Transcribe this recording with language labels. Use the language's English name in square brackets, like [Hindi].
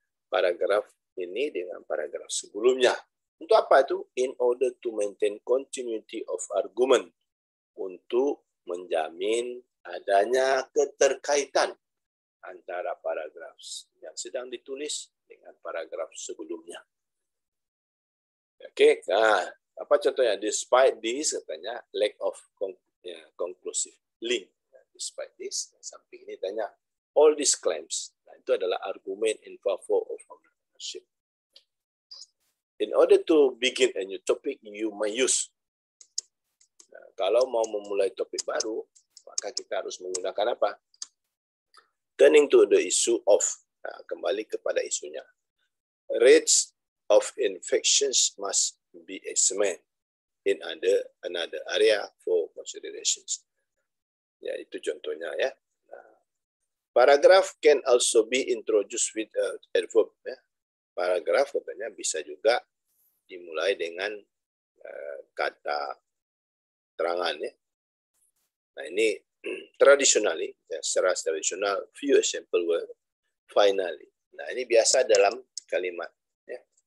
[Indonesian] Paragraf ini dengan paragraf sebelumnya. Untuk apa itu? [English] In order to maintain continuity of argument. [Indonesian] Untuk menjamin adanya keterkaitan antara paragraf yang sedang ditulis dengan paragraf sebelumnya. Oke, nah, apa contohnya? [English] Despite this, katanya, lack of conclusive link. Despite this, [Indonesian] samping ini tanya, [English] all these claims. [Indonesian] Nah, itu adalah [English] argument in favor of ownership. In order to begin a new topic, you may use. [Indonesian] Nah, kalau mau memulai topik baru, maka kita harus menggunakan apa? [English] Turning to the issue of. [Indonesian] Nah, kembali kepada isunya. [English] Rates of infections must be examined in another area for considerations. [Indonesian] Ya, itu contohnya ya. Nah, [English] paragraph can also be introduced with a verb. [Indonesian] Ya. Paragraf katanya bisa juga dimulai dengan kata terangan ya. Nah ini traditionally, ya, secara tradisional, [English] few example word, finally. [Indonesian] Nah ini biasa dalam kalimat. Ya.